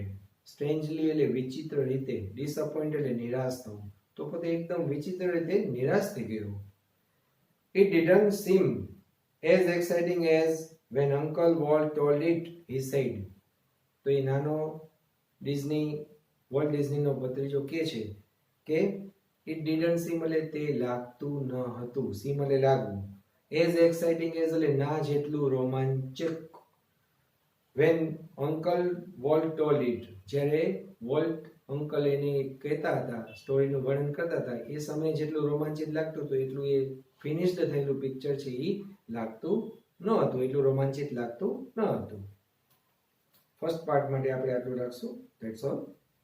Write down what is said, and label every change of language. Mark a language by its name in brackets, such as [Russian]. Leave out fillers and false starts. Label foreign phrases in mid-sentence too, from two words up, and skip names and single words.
[Gujarati] strangely એટલે વિચિત્ર રીતે, disappointed એટલે નિરાશ થવું. તો પોતે એકદમ વિચિત્ર રીતે નિરાશ થઈ ગયો. [English] It didn't seem as exciting as when Uncle Walt told it, he said. [Gujarati] તો એ નાનો વોલ્ટ ડિઝનીનો ભત્રીજો કહે છે કે [English] it didn't seem [Gujarati] એટલે તે લાગતું ન હતું, seem એટલે લાગવું, [English] as exciting as [Gujarati] એટલે ના જેટલું રોમાંચક. [English] when Uncle Walt told it, [Gujarati] જ્યારે વોલ્ટ અંકલ એને કહેતા હતા, સ્ટોરીનું વર્ણન કરતા હતા, એ સમયે જેટલું રોમાંચિત લાગતું હતું એટલું એ ફિનિશ્ડ થયેલું પિક્ચર છે એ લાગતું ન હતું, એટલું રોમાંચિત લાગતું ન હતું. [English] first part [Gujarati] માટે આપણે આટલું રાખશું. [English] that's all.